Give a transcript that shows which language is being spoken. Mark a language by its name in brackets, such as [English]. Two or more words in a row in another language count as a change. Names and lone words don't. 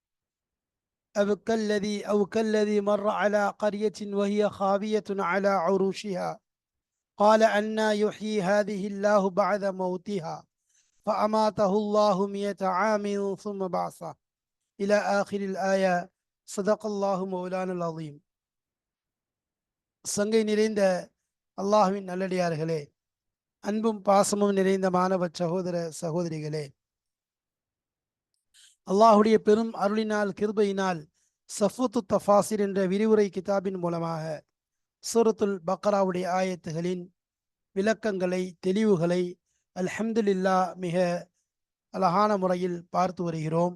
[Arabic] أو كالذي مر على قرية وهي خاوية على عروشها قال أنى يحيي هذه الله بعد موتها فأماته الله 100 عام ثم بعثه إلى آخر الآية. صدق الله مولانا العظيم. [Tamil] சங்கை நிறைந்த அல்லாஹ்வின் நல்லடியார்களே, அன்பும் பாசமும் நிறைந்த மாணவ சகோதர சகோதரிகளே, அல்லாஹுடைய பெரும் அருளினால் கிருபையினால் சஃபூத்து தஃபாசிர் என்ற விரிவுரை கிதாபின் மூலமாக சூரத்துல் பக்ராவுடைய ஆயத்துகளின் விளக்கங்களை, தெளிவுகளை அல்ஹம்துலில்லாஹ் மிக அழகான முறையில் பார்த்து வருகிறோம்.